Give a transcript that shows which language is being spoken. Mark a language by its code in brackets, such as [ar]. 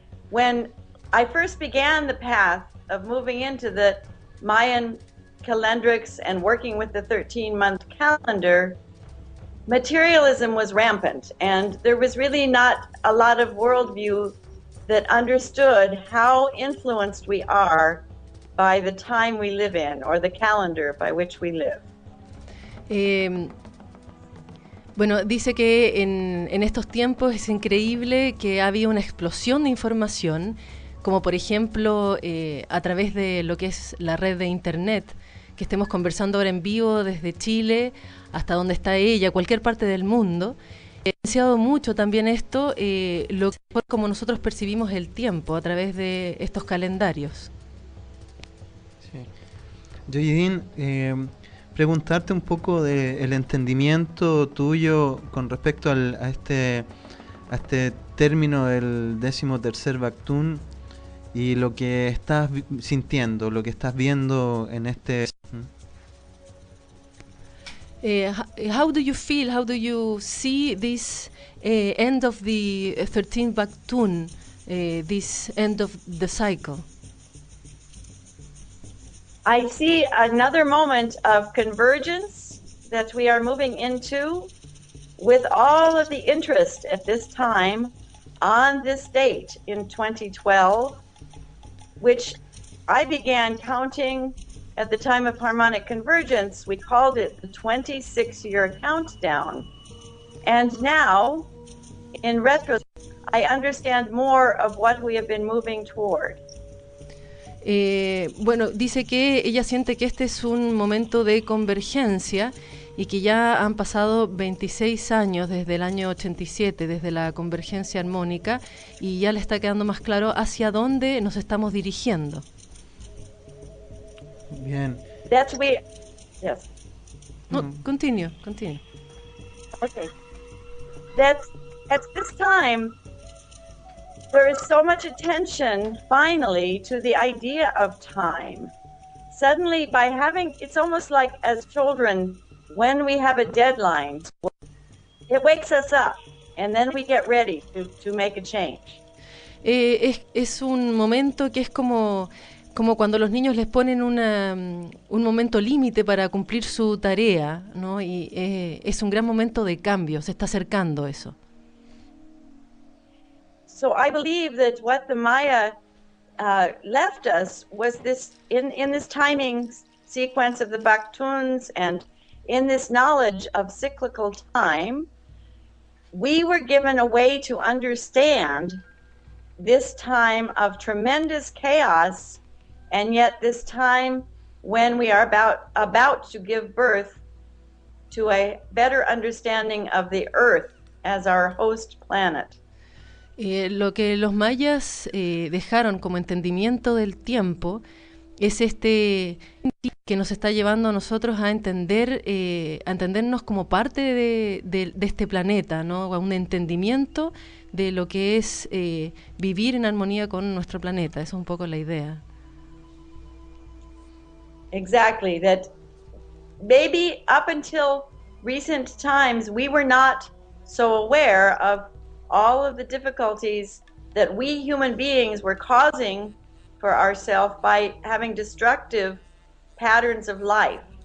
[en] When I first began the path of moving into the Mayan calendrics and working with the 13-month calendar, materialism was rampant, and there was really not a lot of worldview that understood how influenced we are by the time we live in, or the calendar by which we live. [es] Bueno, dice que en estos tiempos es increíble que ha habido una explosión de información, como por ejemplo a través de lo que es la red de internet, que estemos conversando ahora en vivo desde Chile hasta donde está ella, cualquier parte del mundo. Ha influenciado mucho también esto, lo que como nosotros percibimos el tiempo a través de estos calendarios. Sí. Lloydine, preguntarte un poco del entendimiento tuyo con respecto a este término del 13º Baktun y lo que estás sintiendo, lo que estás viendo en este... [en] How do you feel, how do you see this end of the 13th Baktun, this end of the cycle? I see another moment of convergence that we are moving into with all of the interest at this time on this date in 2012, which I began counting at the time of harmonic convergence. We called it the 26-year countdown. And now, in retrospect, I understand more of what we have been moving toward. [es] Bueno, dice que ella siente que este es un momento de convergencia y que ya han pasado 26 años desde el año 87, desde la convergencia armónica, y ya le está quedando más claro hacia dónde nos estamos dirigiendo. Bien. [en] That's we. Yes. No, continue. Okay. That's at this time. There is so much attention, finally, to the idea of time. Suddenly, by having, it's almost like as children, when we have a deadline, it wakes us up, and then we get ready to make a change. [es] Es un momento que es como cuando los niños les ponen un momento límite para cumplir su tarea, ¿no? Y es un gran momento de cambio, se está acercando eso. [en] So I believe that what the Maya left us was this, in this timing sequence of the Baktuns and in this knowledge of cyclical time, we were given a way to understand this time of tremendous chaos, and yet this time when we are about to give birth to a better understanding of the Earth as our host planet. [es] Lo que los mayas dejaron como entendimiento del tiempo es este que nos está llevando a nosotros a entendernos como parte de este planeta, ¿no? A un entendimiento de lo que es vivir en armonía con nuestro planeta. Esa es un poco la idea. [en] Exactly, that maybe up until recent times we were not so aware of all of the difficulties that we human beings were causing for ourselves by having destructive patterns of life.